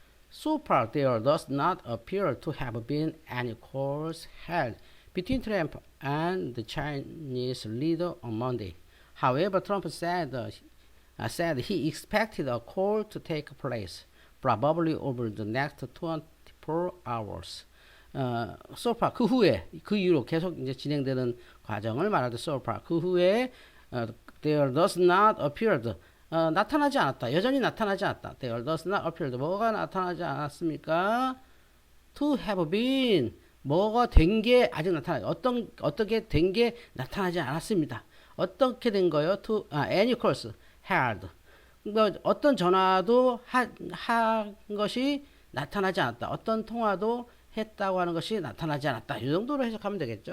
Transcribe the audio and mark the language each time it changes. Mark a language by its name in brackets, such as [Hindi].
[English] So far, there does not appear to have been any calls held between Trump and the Chinese leader on Monday. However, Trump said he expected a call to take place, probably over the next 24 hours. So far [Korean] 그 후에 그 이후로 계속 이제 진행되는 과정을 말할 때 [English] so far [Korean] 그 후에 [English] there does not appeared [Korean] 나타나지 않았다. 여전히 나타나지 않았다. [English] There does not appeared [Korean] 뭐가 나타나지 않았습니까? [English] To have been [Korean] 뭐가 된 게 아직 나타나지 어떻게 된 게 나타나지 않았습니다. 어떻게 된 거요? [English] To any calls held [Korean] 그러니까 어떤 전화도 한 것이 나타나지 않았다. 어떤 통화도 했다고 하는 것이 나타나지 않았다. 이 정도로 해석하면 되겠죠.